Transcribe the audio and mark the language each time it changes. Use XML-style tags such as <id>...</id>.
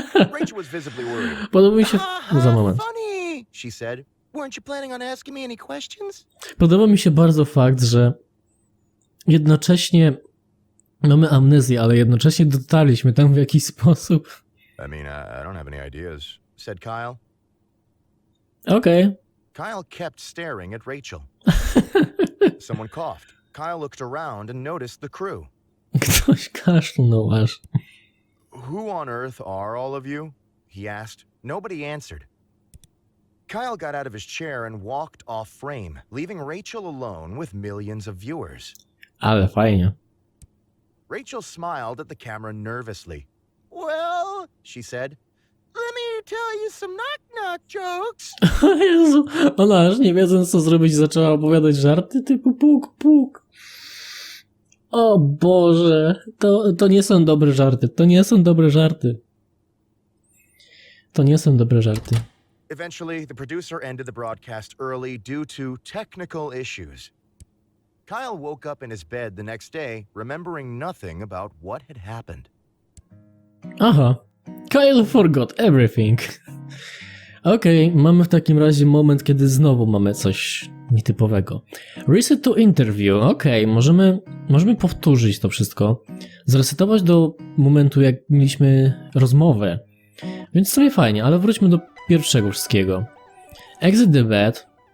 <en>Rachel was visibly worried.</en> <pl>Podoba mi się... Za moment.</pl> <en>Funny, she said. Weren't you planning on asking me any questions?</en> <pl>Podoba mi się bardzo fakt, że jednocześnie mamy amnezję, ale jednocześnie dotarliśmy tam w jakiś sposób.</pl> <en>I mean, I don't have any ideas, said Kyle. Okej. Kyle kept staring at Rachel. Someone coughed. Kyle looked around and noticed the crew.</en> <pl>Ktoś kaszlnął aż.</pl> <en>Who on earth are all of you? He asked. Nobody answered. Kyle got out of his chair and walked off frame, leaving Rachel alone with millions of viewers.</en> <pl>Ale fajnie.</pl> <en>Rachel smiled at the camera nervously. Well, she said, let me tell you some knock-knock jokes.</en> <pl>O Jezu, ona aż nie wiedząc co zrobić zaczęła opowiadać żarty typu puk, puk. O Boże, to nie są dobre żarty, to nie są dobre żarty. To nie są dobre żarty.</pl> <en>Eventually, the producer ended the broadcast early due to technical issues. Kyle woke up in his bed the next day, remembering nothing about what had happened. Aha, Kyle forgot everything.</en> <pl>Okej, mamy w takim razie moment, kiedy znowu mamy coś nietypowego.</pl> <en>Reset to interview.</en> <pl>Okej, możemy powtórzyć to wszystko. Zresetować do momentu, jak mieliśmy rozmowę. Więc w sumie fajnie, ale wróćmy do pierwszego wszystkiego.</pl> <en>Exit the bed.</en>